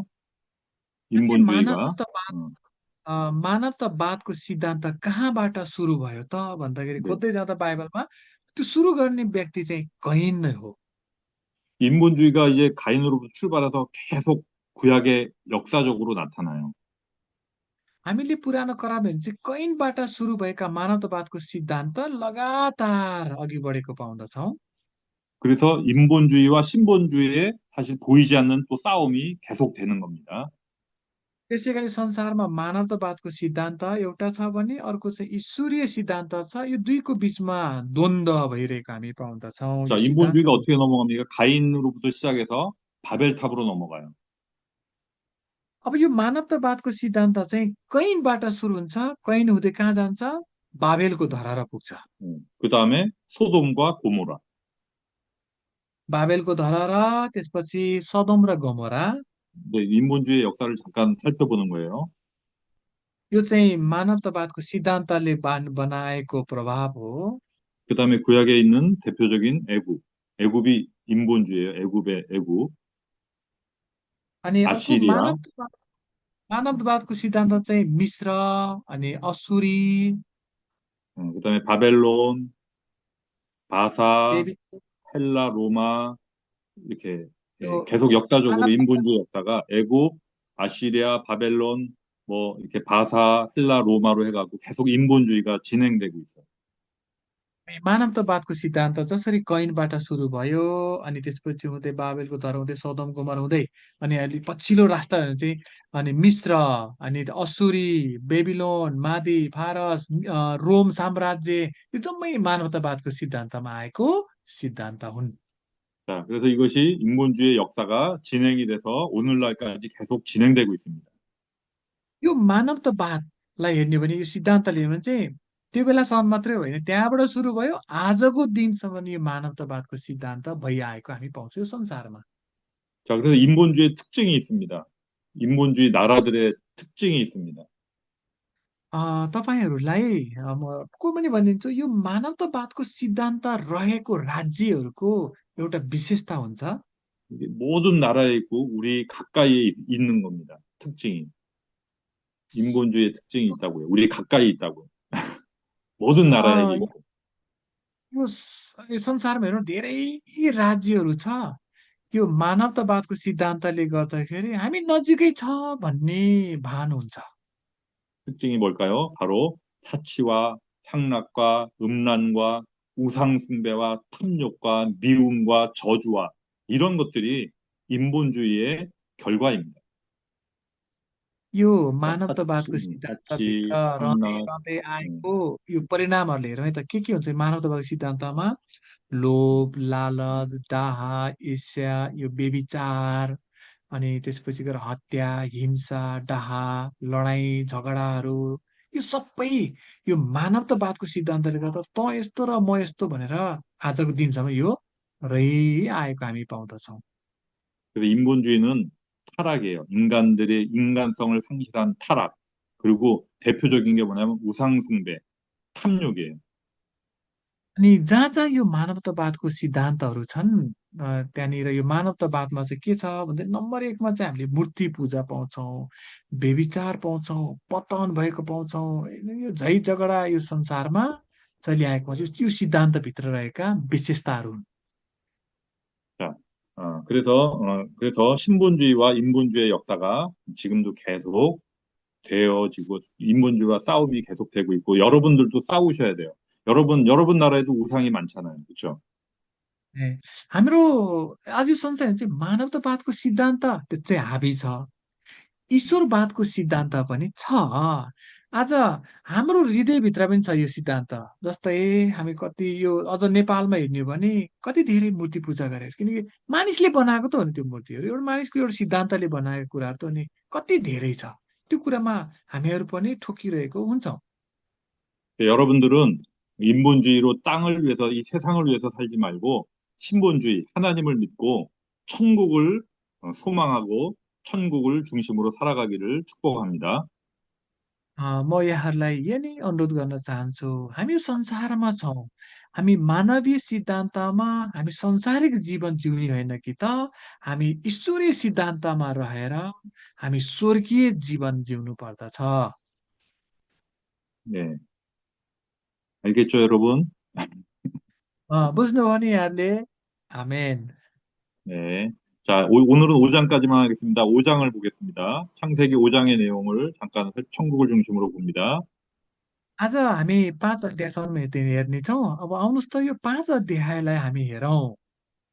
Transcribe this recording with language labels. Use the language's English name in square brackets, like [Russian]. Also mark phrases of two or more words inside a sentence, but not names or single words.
[Nepali] अनि [Korean] 인본주의가. [Nepali] मानवतावादको सिद्धान्त कहाँबाट सुरु भयो त भन्दाखेरि [Korean] 네. [Nepali] खोज्दै जाँदा बाइबलमा त्यो सुरु गर्ने व्यक्ति चाहिँ कैन नै हो। [Korean] 인본주의가 이제 가인으로부터 출발해서 계속 구약의 역사적으로 나타나요. [Nepali] हामीले पुरानो करारमा हेर्नु चाहिँ कैनबाट सुरु भएका मानवतावादको सिद्धान्त लगातार अघि बढेको पाउँदछौँ। [Korean] 그래서 인본주의와 신본주의에 사실 보이지 않는 또 싸움이 계속되는 겁니다. [Nepali] त्यसै गरी संसारमा मानवतावादको सिद्धान्त एउटा छ भने अर्को चाहिँ ईश्वरीय सिद्धान्त छ। यो दुईको बीचमा द्वन्द्व भइरहेको हामी पाउँदछौँ। [Korean] 자, [Nepali] यो [Korean] 인본주의가 [Nepali] सिद्धान्तको [Korean] 어떻게 넘어갑니까? 가인으로부터 시작해서 바벨탑으로 넘어가요. [Nepali] अब यो मानवतावादको सिद्धान्त चाहिँ कैनबाट सुरु हुन्छ, कैन हुँदै कहाँ जान्छ? बाबेलको धरहरा पुग्छ। [Korean] 그 다음에 소돔과 고모라. [Nepali] बाबेलको धरहरा, त्यसपछि सदोम र गमोरा। [Korean] 네, 인본주의 역사를 잠깐 살펴보는 거예요. [Nepali] यो चाहिँ मानवतावादको सिद्धान्तले बनाएको प्रभाव हो। [Korean] 그 다음에 구약에 있는 대표적인 애굽. 애굽이 인본주의예요. 애굽의 애굽. [Nepali] अनि अर्को [Korean] 아시리아. [Nepali] मानववादको सिद्धान्त चाहिँ मिश्र, अनि असुरी, [Korean] 그 다음에 바벨론, 바사, [Nepali] बेबी [Korean] 헬라, 로마 이렇게 [Nepali] यो [Korean] 계속 역사적으로 [Nepali] मानव [Korean] 인본주의 역사가 애굽, 아시리아, 바벨론, 뭐 이렇게 바사, 헬라, 로마로 해가지고 계속 인본주의가 진행되고 있어요. [Nepali] मानवतावादको सिद्धान्त जसरी कैनबाट सुरु भयो, अनि त्यसपछि हुँदै बाबेलको धर हुँदै सदोम गोमर हुँदै अनि अहिले पछिल्लो राष्ट्रहरू चाहिँ अनि मिश्र, अनि असुरी, बेबिलोन, मादी, फारस, रोम साम्राज्य, यो जम्मै मानवतावादको सिद्धान्तमा आएको सिद्धान्त हुन्। [Korean] 자, 그래서 이것이 인본주의 역사가 진행이 돼서 오늘날까지 계속 진행되고 있습니다. [Nepali] यो मानवतावादलाई हेर्ने हो भने, यो सिद्धान्तले हेर्ने भने चाहिँ त्यो बेलासम्म मात्रै होइन, त्यहाँबाट सुरु भयो, आजको दिनसम्म यो मानवतावादको सिद्धान्त भइआएको हामी पाउँछौँ यो संसारमा। [Korean] 자, 그래서 인본주의 특징이 있습니다. 인본주의 나라들의 특징이 있습니다. [Nepali] तपाईँहरूलाई म को पनि भनिदिन्छु, यो मानवतावादको सिद्धान्त रहेको राज्यहरूको एउटा विशेषता हुन्छ। [Korean] 이게 모든 나라에 있고 우리 가까이에 있는 겁니다. 특징이. 인본주의의 특징이 있다고요. 우리 가까이 있다고요. 모든 나라에 अ, 있고. [Nepali] यो संसारमा हेर्नु धेरै राज्यहरू छ। यो मानवतावादको सिद्धान्तले गर्दाखेरि हामी नजिकै छ भन्ने भान हुन्छ। [Korean] 특징이 뭘까요? 바로 사치와 향락과 음란과 우상숭배와 탐욕과 미움과 저주와 이런 것들이 인본주의의 결과입니다. [Nepali] यो [Korean] 사치, [Nepali] मानवतावादको सिद्धान्तभित्र [Korean] 사치, [Nepali] रहँदै [Korean] 향락, [Nepali] रहँदै 음, आएको यो परिणामहरूले हेरौँ है त के हुन्छ मानवतावादी सिद्धान्तमा? लोभ, लालच, डाह, ईर्ष्या, यो व्यभिचार, अनि त्यसपछि गएर हत्या, हिंसा, डाह, लडाईँ झगडाहरू, यो सबै यो मानवतावादको सिद्धान्तले गर्दा तँ यस्तो र म यस्तो भनेर आजको दिनसम्म यो रहिआएको हामी पाउँदछौँ। [Korean] 그래서 인본주의는 타락이에요. 인간들의 인간성을 상실한 타락. 그리고 대표적인 게 뭐냐면 우상숭배, 탐욕이에요. [Nepali] अनि जहाँ जहाँ यो मानवतावादको सिद्धान्तहरू छन्, त्यहाँनिर यो मानवतावादमा चाहिँ के छ भन्दा नम्बर एकमा चाहिँ हामीले मूर्ति पूजा पाउँछौँ, व्यभिचार पाउँछौँ, पतन भएको पाउँछौँ। यो झै झगडा यो संसारमा चलिआएको यो सिद्धान्तभित्र रहेका विशेषताहरू हुन्। [Korean] 자, 그래서 신본주의와 인본주의의 역사가 지금도 계속 되어지고 인본주의와 싸움이 계속되고 있고 여러분들도 싸우셔야 돼요. 여러분 나라에도 우상이 많잖아요. 그렇죠? [Nepali] ए, हाम्रो आज यो संसारमा चाहिँ मानवतावादको सिद्धान्त त्यो चाहिँ हाबी छ, ईश्वरवादको सिद्धान्त पनि छ। आज हाम्रो हृदयभित्र पनि छ यो सिद्धान्त। जस्तै हामी कति यो अझ नेपालमा हेर्ने हो भने कति धेरै मूर्ति पूजा गरेको छ, किनकि मानिसले बनाएको त हो नि त्यो मूर्तिहरू, एउटा मानिसको एउटा सिद्धान्तले बनाएको कुराहरू त हो नि कति धेरै छ। त्यो कुरामा हामीहरू पनि ठोकिरहेको हुन्छौँ। [Korean] 여러분들은 인본주의로 땅을 위해서 이 세상을 위해서 살지 말고 신본주의, 하나님을 믿고 천국을 소망하고 천국을 중심으로 살아가기를 축복합니다. [Nepali] म यहाँहरूलाई यही नै अनुरोध गर्न चाहन्छु, हामी यो संसारमा छौँ, हामी मानवीय सिद्धान्तमा हामी संसारिक जीवन जिउने होइन कि त हामी ईश्वरीय सिद्धान्तमा रहेर हामी स्वर्गीय जीवन जिउनु पर्दछ। [Korean] 네, 알겠죠, 여러분? [Nepali] बुझ्नुभयो नि यहाँहरूले? आमेन। [Korean] 네. 자, 오늘은 5장까지만 하겠습니다. 5장을 보겠습니다. 창세기 5장의 내용을 잠깐 천국을 중심으로 봅니다. [Nepali] आज हामी 5 अध्यायसम्म हेर्नेछौँ। अब आउनुहोस् त यो 5 अध्यायलाई हामी हेरौँ।